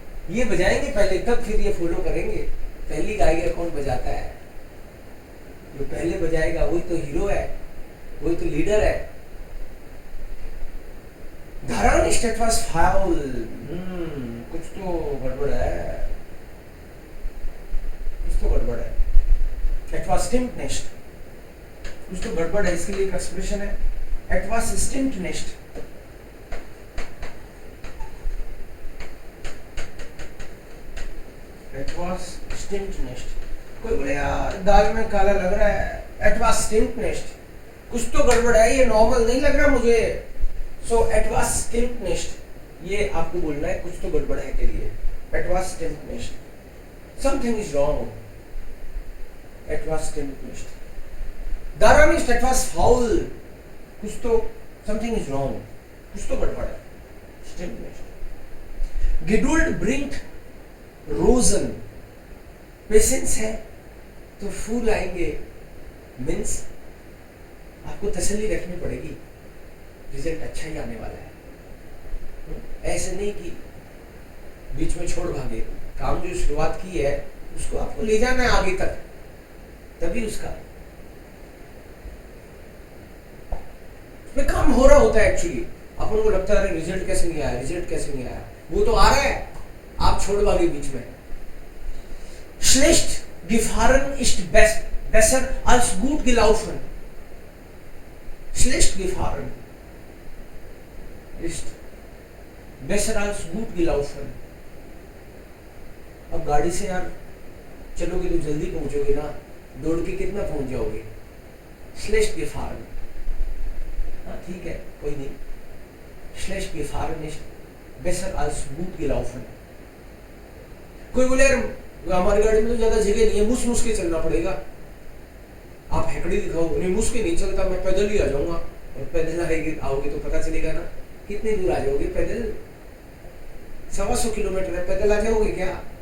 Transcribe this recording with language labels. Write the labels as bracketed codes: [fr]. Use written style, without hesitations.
[hi] ये बजाएंगे पहले, तब फिर ये फॉलो करेंगे। पहली गाइगे कौन बजाता है? जो पहले बजाएगा वही तो हीरो है, वही तो लीडर है। [de] Daran ist etwas faul। [hi] कुछ तो गड़बड़ है, कुछ तो गड़बड़ है। [de] Etwas stimmt nicht, [hi] कुछ तो गड़बड़ है। इसके लिए एक एक्सप्रेशन है, [de] etwas stimmt nicht। etwas stimmt nicht। [hi] कोई बोले यार दाल में काला लग रहा है, [de] etwas stimmt nicht, [hi] कुछ तो गड़बड़ है, ये नॉर्मल नहीं लग रहा मुझे। [de] so etwas stimmt nicht, [hi] ये आपको बोलना है कुछ तो गड़बड़ है के लिए। [de] etwas stimmt nicht, [en] something is wrong। [de] etwas stimmt nicht, daran ist etwas faul, [hi] कुछ तो [de] something is wrong, [hi] कुछ तो गड़बड़ है। [de] stimmt nicht। Geduld bringt [hi] रोजन, पेशेंस है तो फूल आएंगे। मीन्स आपको तसल्ली रखनी पड़ेगी, रिजल्ट अच्छा ही आने वाला है। ऐसे नहीं कि बीच में छोड़ भागे। काम जो शुरुआत की है उसको आपको ले जाना है आगे तक, तभी उसका में काम हो रहा होता है। एक्चुअली अपन को लगता है रिजल्ट कैसे नहीं आया, रिजल्ट कैसे नहीं आया, वो तो आ रहा है, आप छोड़ भागे बीच में। [de] Schlecht gefahren ist besser als gut gelaufen। Schlecht gefahren ist besser als gut gelaufen। [hi] अब गाड़ी से यार चलोगे तो जल्दी पहुंचोगे ना, दौड़ के कितना पहुंच जाओगे। [de] Schlecht gefahren, [hi] हाँ ठीक है, कोई नहीं। [de] Schlecht gefahren ist besser als gut gelaufen। [hi] कोई बोले यार हमारी गाड़ी में तो ज्यादा जगह नहीं है, मुस के चलना पड़ेगा। आप हैकड़ी दिखाओ, नहीं मुस के नहीं चलता, मैं पैदल ही आ जाऊंगा। और पैदल आओगे तो पता चलेगा ना कितनी दूर आ जाओगे। पैदल 125 किलोमीटर है, पैदल आ जाओगे क्या?